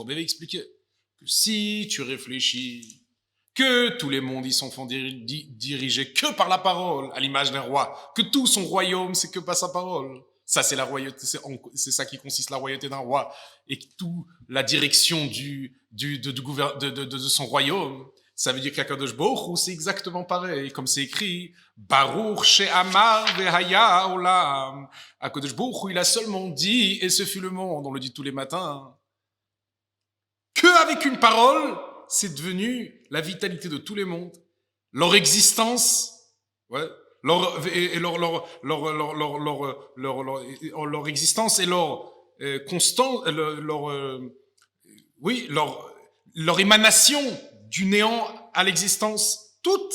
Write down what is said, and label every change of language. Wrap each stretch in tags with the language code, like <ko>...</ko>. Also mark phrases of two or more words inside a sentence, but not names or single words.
<fr>Je vais expliquer que si tu réfléchis que tous les mondes ils sont dirigés que par la parole, à l'image d'un roi, que tout son royaume c'est que par sa parole. Ça c'est la royauté, c'est ça qui consiste la royauté d'un roi, et que toute la direction de son royaume. Ça veut dire qu'</fr> <he>הקדוש ברוך הוא,</he> <fr>c'est exactement pareil, comme c'est écrit,</fr> <he>ברוך שאמר והיה עולם. הקדוש ברוך הוא,</he> <fr>il a seulement dit, et ce fut le monde, on le dit tous les matins, qu'avec une parole, c'est devenu la vitalité de tous les mondes, leur existence, ouais, leur existence et leur constant, leur émanation du néant à l'existence, toute.</fr>